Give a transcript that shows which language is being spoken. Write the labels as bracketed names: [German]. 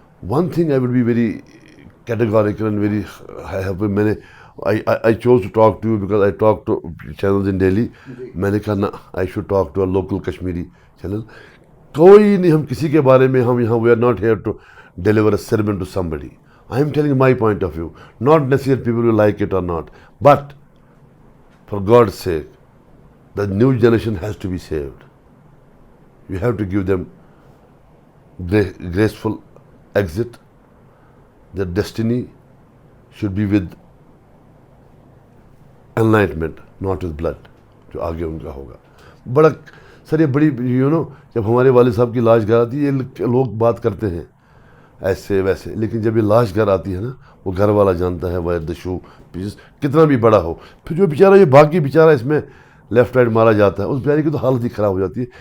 [English] One thing I would be very categorical and very happy. [Urdu] میں نے [English] I chose to talk to you because I talk to channels in Delhi. [Urdu] میں نے کہا نا [English] I should talk to a local Kashmiri channel. [Urdu] کوئی نہیں, ہم کسی کے بارے میں, ہم یہاں [English] we are not here to deliver a sermon to somebody. I am telling my point of view. Not necessarily people will like it or not. But for God's sake, the new generation has to be saved. You have to give them graceful exit. Their destiny should be with enlightenment, not with blood. [Urdu] جو آگے ان کا ہوگا. بڑا سر یہ بڑی جب ہمارے والد صاحب کی لاش گھر آتی ہے, یہ لوگ بات کرتے ہیں ایسے ویسے, لیکن جب یہ لاش گھر آتی ہے نا, وہ گھر والا جانتا ہے وائر دا شو پیس کتنا بھی بڑا ہو. پھر جو بیچارہ یہ باقی بیچارہ اس میں لیفٹ رائٹ مارا جاتا ہے, اس بیچارے کی تو حالت ہی خراب ہو جاتی ہے.